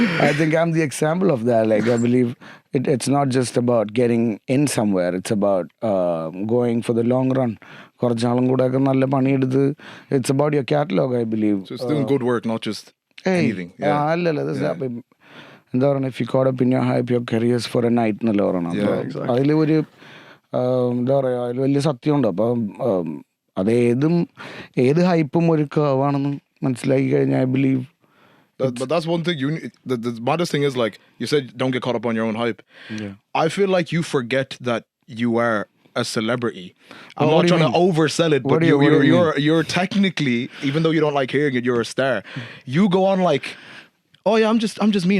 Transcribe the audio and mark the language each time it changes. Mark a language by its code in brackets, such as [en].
[en] I think I'm the example of that. Like, I believe it's not just about getting in somewhere. It's about going for the long run. [ml] കുറച്ചാളും കൂടെ ഒക്കെ നല്ല പണിയെടുത്ത്, [en] it's about your catalog, I believe. So it's doing good work, not just anything. [ml] അല്ലല്ല, എന്താ പറയുക, [en] if you caught up in your hype, your careers for a night [ml] എന്നല്ല പറയണം. അതിൽ ഒരു എന്താ പറയുക, അതിൽ വലിയ സത്യമുണ്ട്. അപ്പം ഏത് ഹൈപ്പും ഒരു കർവാണെന്ന് മനസ്സിലാക്കി കഴിഞ്ഞാൽ [en] I believe. But that's one thing. The maddest thing is, like you said, don't get caught up on your own hype. I feel like you forget that you are a celebrity. I'm not trying to oversell it, but you're technically, even though you don't like hearing it, you're a star. You go on like, oh yeah, I'm just me.